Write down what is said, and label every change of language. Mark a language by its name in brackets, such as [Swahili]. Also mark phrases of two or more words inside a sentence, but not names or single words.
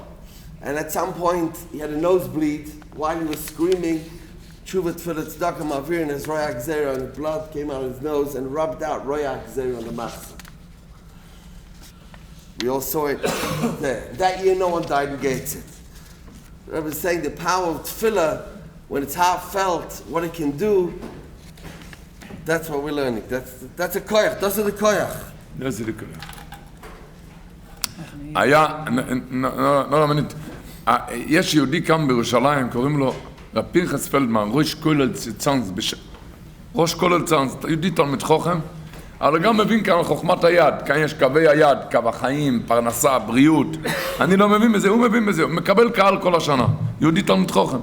[English] And at some point, he had a nosebleed while he was screaming, [Hebrew] תשובה, תפילה, צדקה, מעבירין את, רוע, הגזירה, [English] and blood came out of his nose and rubbed out [Hebrew] רוע, הגזירה [English] on the machzor. We all saw it there. That year, no one died in Gateshead. The Rebbe is saying the power of tefillah when it's heartfelt, what it can do, that's what we're learning. That's a koyach. That's the koyach. [Yiddish] Das ist der Koyach. [Hebrew] היה, לא למנית, יש יהודי כאן בירושלים, קוראים לו רב פנחס פלדמן, ראש כולל צאנז, ראש כולל צאנז, יהודי תלמיד חוכם, אבל גם מבין כאן חוכמת היד, כאן יש קווי היד, קו החיים, פרנסה, בריאות, אני לא מבין בזה, הוא מבין בזה, הוא מקבל קהל כל השנה, יהודי תלמיד חוכם.